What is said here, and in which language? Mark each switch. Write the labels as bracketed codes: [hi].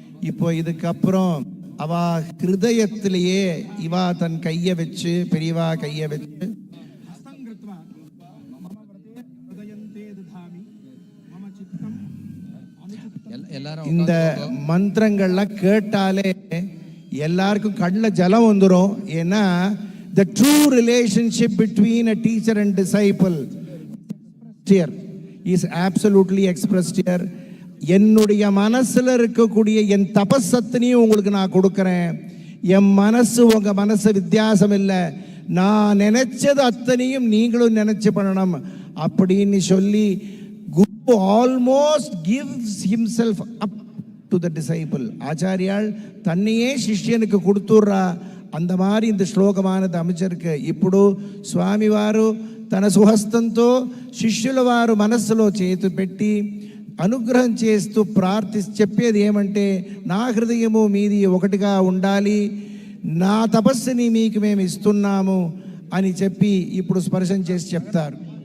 [ta] இப்போ இதுக்கப்புறம் அவ ஹிருதயத்திலேயே இவா தன் கையை வச்சு பெரியவா கையை வச்சு இந்த மந்திரங்கள்லாம் கேட்டாலே எல்லாருக்கும் கண்ணில் ஜலம் வந்துடும். ஏன்னா [en] the true relationship between a teacher and disciple here is absolutely expressed here. [ta] என்னுடைய மனசுல இருக்கக்கூடிய என் தபசத்தினையும் உங்களுக்கு நான் கொடுக்கிறேன். என் மனசு உங்க மனசு வித்தியாசம் இல்லை. நான் நினைச்சது அத்தனையும் நீங்களும் நினைச்சு பண்ணணும் அப்படின்னு சொல்லி [en] Guru almost gives himself up to the disciple. [ta] ஆச்சாரியால் தன்னையே சிஷ்யனுக்கு கொடுத்துட்றா. அந்த மாதிரி இந்த శ్లోకమానది அமைச்சிருக்கு. [te] ఇప్పుడు స్వామివారు తన సుహస్తంతో శిష్యుల వారు మనస్సులో చేతు పెట్టి అనుగ్రహం చేస్తూ చెప్పేది ఏమంటే, నా హృదయము మీది ఒకటిగా ఉండాలి, నా తపస్సుని మీకు మేము ఇస్తున్నాము అని చెప్పి ఇప్పుడు స్పర్శం చేసి చెప్తారు.